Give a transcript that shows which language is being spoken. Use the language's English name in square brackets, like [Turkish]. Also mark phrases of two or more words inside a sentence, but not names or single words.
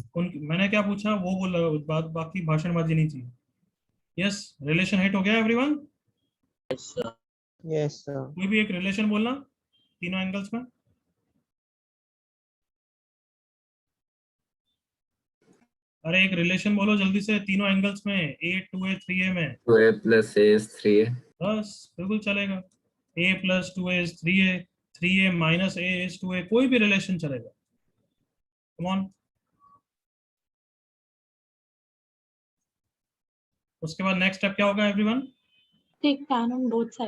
[Hindi] मैंने क्या पूछा वो बोल, बाकी भाषणबाजी नहीं थी। यस, रिलेशन हिट हो गया एवरीवन? [English] Yes, sir. [Hindi] कोई भी एक रिलेशन बोलना तीनों एंगल्स में। अरे एक रिलेशन बोलो जल्दी से तीनों एंगल्स में, a 2a 3a में। [English] 2a plus a is 3a. [Hindi] बस बिल्कुल चलेगा। [English] a plus 2a is 3a, 3a minus a is 2a, [Hindi] कोई भी रिलेशन चलेगा। [English] come on. [Hindi] उसके बाद नेक्स्ट स्टेप क्या होगा एवरीवन? [English] Take tan on both sides.